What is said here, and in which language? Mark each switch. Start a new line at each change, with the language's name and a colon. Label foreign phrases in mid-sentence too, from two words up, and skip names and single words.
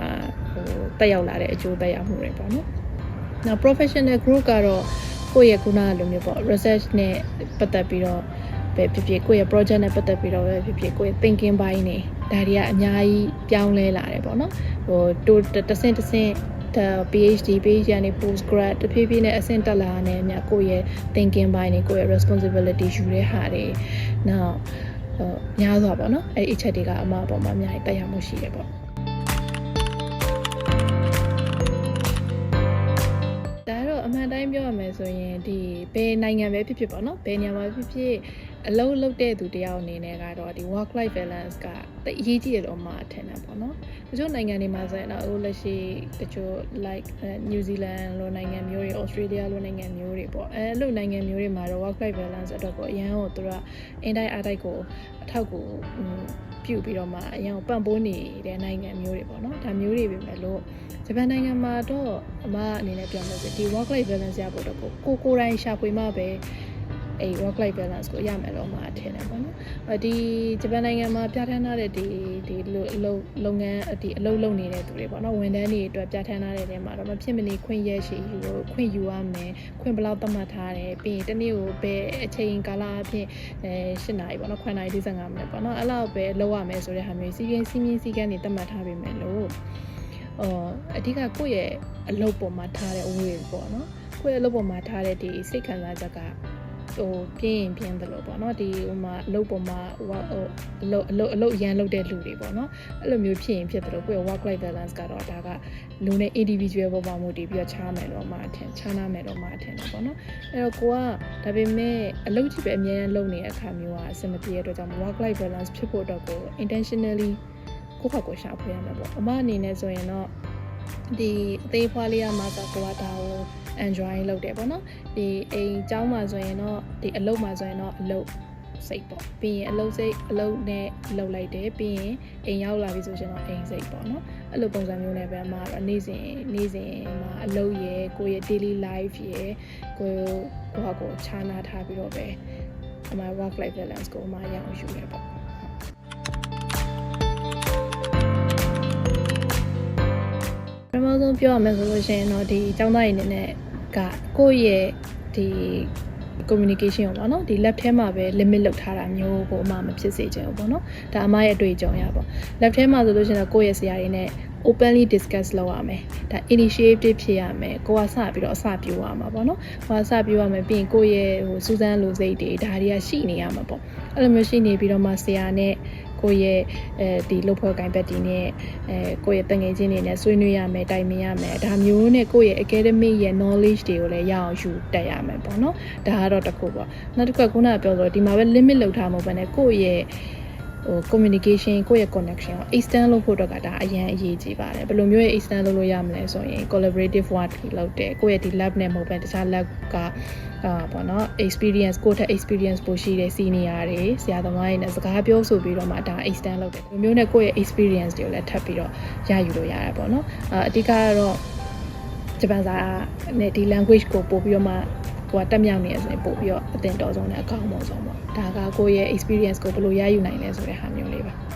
Burmese: တက်ရောက်လာတဲ့အကျိုးသက်ရောက်မှုတွေပေါ့နော်နောက်
English: professional group
Burmese: ကတော့ကိုယ့်ရဲ့ခုနကလိုမျိုးပေါ့ research နဲ့ပတ်သက်ပြီးတော့ပဲဖြစ်ဖြစ်ကိုယ့်ရဲ့ project နဲ့ပတ်သက်ပြီးတော့ပဲဖြစ်ဖြစ်ကိုယ့်ရဲ့ thinking ဘိုင်းနေဒါတွေကအများကြီးပြောင်းလဲလာတယ်ပေါ့နော်ဟိုတစ်ဆင့်PhD ကနေ postgrad တဖြည်းဖြည်းနဲ့အဆင့်တက်လာတဲ့မြတ်ကိုယ့်ရဲ့ thinking ဘိုင်းနေကိုယ့်ရဲ့ responsibility ယူတဲ့ဟာတွေနောက်များစွာပေါ့နော်အဲ့ဒီအချက်တွေကအမအပေါ်မှာအများကြီးတက်ရောက်မှုရှိတယ်ပေါ့ အမှန်တိုင်းပြောရမယ်ဆိုရင်ဒီဘယ်နိုင်ငံပဲဖြစ်ဖြစ်ပေါ့နော်ဘယ်နေရာမှာဖြစ်ဖြစ်အလုပ်လုပ်တဲ့သူတယောက်အနေ နဲ့ကတော့ဒီ
English: work life balance
Burmese: ကတိတ်အရေးကြီးတယ်လို့မှထင်တယ်ပေါ့နော်တချို့နိုင်ငံတွေမှာဆိုရင်တော့လက်ရှိတချို့ like New Zealand လိုနိုင်ငံမျိုးတွေ Australia လိုနိုင်ငံမျိုးတွေပေါ့လိုနိုင်ငံမျိုးတွေမှာတော့
English: work life balance
Burmese: အတွက်ကိုအရန်ကိုသူကအင်တိုင်းအားတိုက်ကိုအထောက်ကိုပြုပြီးတော့မှအရန်ကိုပံ့ပိုးနေတဲ့နိုင်ငံမျိုးတွေပေါ့နော်ဒါမျိုးတွေပဲလို့ဂျ ပန်နိုင်ငံမှာတော့အမအနေနဲ့ပြောမယ်ဆိုဒီ
English: work life balance
Burmese: ရဖို့တော့ကိုယ်တိုင်ရှာဖွေမှပဲအဲ့
English: work life balance
Burmese: ကိုရမယ်လို့မှထင်တယ်ပေါ့နော်ဒီဂျပန်နိုင်ငံမှာပြဋ္ဌာန်းထားတဲ့ဒီလုပ်ငန်းဒီအလုပ်လုပ်နေတဲ့သူတွေပေါ့နော်ဝန်ထမ်းတွေအတွက်ပြဋ္ဌာန်းထားတဲ့နေရာမှာတော့မဖြစ်မနေခွင့်ရရှိခွင့်ယူရမယ်ခွင့်ဘယ်လောက်သတ်မှတ်ထားတယ်ပြီးရင်တစ်နေ့ ကိုပဲအချိန်ကာလအဖြစ်8နာရီပေါ့နော်9နာရီ45မိနစ်ပေါ့နော်အဲ့လောက်ပဲလုပ်ရမယ်ဆိုတဲ့ဟာမျိုးစီးရင်စည်းကမ်းတွေသတ်မှတ်ထားပြီမယ်လို့အဓိကကိုယ့်ရဲ့အလုပ်ပေါ်မှာထားတဲ့ way ပေါ့နော်ကိုယ့်ရဲ့အလုပ်ပေါ်မှာထားတဲ့ဒီစိတ်ခံစားချက်ကပြင်း တယ်လို့ပေါ့နော်ဒီဟိုမှာအလုပ်ပေါ်မှာအလုပ်ရန်လုပ်တဲ့လူတွေပေါ့နော်အဲ့လိုမျိုးဖြစ်ရင်ဖြစ်တယ်လို့ကိုယ့်ရဲ့
English: work life balance
Burmese: ကတော့ဒါကလူနဲ့ individual ပေါ်မှာမူတည်ပြီးတော့ခြားနာမယ်လို့မှထင်တယ်ပေါ့ နော်အဲ့တော့ကိုကဒါပေမဲ့အလုပ်ကြီးပဲအများကြီးလုပ်နေတဲ့အခါမျိုးကအဆင်မပြေတဲ့အတွက်ကြောင့်
English: work life balance
Burmese: ဖြစ်ဖို့တော့ကို intentionally ကိုယ့်ဘာကိုရှာဖွေရမှာ ပေါ့အမအနေနဲ့ဆိုရင်တော့ဒီအသေးဖွားလေးရမှာဆိုကိုကဒါကို enjoy လုပ်တယ်ပေါ့နော်ဒီအိမ်ကျောင်းမှာဆိုရင်တော့ဒီအလုပ်မှာဆိုရင်တော့အလုပ်စိတ်ပေါ့ပြီးရင်အလုပ်စိတ်အလုပ်နဲ့လုပ်လိုက်တယ်ပြီးရင်အိမ်ရောက်လာပြီဆိုရင်တော့အိမ်စိတ်ပေါ့နော်အဲ့လိုပုံစံမျိုးနဲ့ပဲအမကတော့နေ့စဉ်မှာအလုပ်ရယ်ကိုယ့်ရဲ့
English: daily life
Burmese: ရယ်ကိုဟာကိုခြားနာထားပြီးတော့ပဲအမ
English: work life balance
Burmese: ကိုအမရအောင်ယူရပေါ့ ပထမဆုံးပြောရမယ်ဆိုလို့ရှိရင်တော့ဒီကျောင်းသားရင်းနဲ့ကကိုယ့်ရဲ့ဒီ communication ကိုပေါ့နော်ဒီ lab ထဲမှာပဲ limit လုပ်ထားတာမျိုးကိုအမှမဖြစ်စေချင်ဘူးပေါ့နော်ဒါအမရဲ့အတွေ့အကြုံရပေါ့ lab ထဲမှာဆိုလို့ရှိရင်တော့ကိုယ့်ရဲ့ဆရာတွေနဲ့
English: openly discuss
Burmese: လုပ်ရမယ်ဒါ initiative ဖြစ်ရမယ်ကိုကစပြီးတော့အစပြိုးရ မှာပေါ့နော်ကိုကစပြိုးရမယ်ပြီးရင်ကိုယ့်ရဲ့ဟိုစူးစမ်းလိုစိတ်တွေဒါတွေကရှိနေရမှာပေါ့အဲ့လိုမျိုးရှိနေပြီးတော့မှဆရာနဲ့ကိုယ့်ရဲ့ဒီလုပ်ဖွဲ့ကိုင်ဘက်တီနဲ့ကိုယ့်ရဲ့တငယ်ချင်းတွေနဲ့ဆွေးနွေးရမယ်တိုင်ပင်ရမယ်ဒါ မျိုးနဲ့ကိုယ့်ရဲ့ academic ရဲ့ knowledge တွေကိုလည်းရအောင်ယူတက်ရမယ်ပေါ့နော်ဒါကတော့တစ်ခုပေါ့နောက်တစ်ခုကခုနကပြောလို့ဒီမှာပဲ limit လုပ်ထားမှာပဲねကိုယ့်ရဲ့communication ကို ယ့်ရဲ့ connection ကို extend လုပ်ဖို့တော့ကဒါအရင်အရေးကြီးပါတယ်ဘယ်လိုမျိုးရဲ့ extend လုပ်လို့ရမလဲဆိုရင်
English: collaborative work
Burmese: တွေလုပ်တယ်ကိုယ့်ရဲ့ဒီ lab နဲ့မဟုတ်ဘဲတခြား lab ကပေါ့နော် experience ကိုယ့်ထက် experience ပိုရှိတဲ့ senior တွေဆရာသမားတွေနဲ့စကားပြောဆိုပြီးတော့မှဒါ extend လုပ်တယ်ဒီမျိုးနဲ့ကိုယ့်ရဲ့ experience တွေကိုလည်းထပ်ပြီးတော့ရယူလို့ရတယ်ပေါ့နော်အဓိကကတော့ဂျပန်စာနဲ့ဒီ language ကိုပို့ပြီးတော့မှကိုကတက်မြောက်နေရဆိုရင်ပို့ပြီးတော့အသင်တော်ဆုံးနဲ့အကောင်းဆုံးပေါ့ဒါကကိုယ့်ရဲ့ experience ကိုဘယ်လိုရယူနိုင်လဲဆိုတဲ့ဟာမျိုးလေးပါ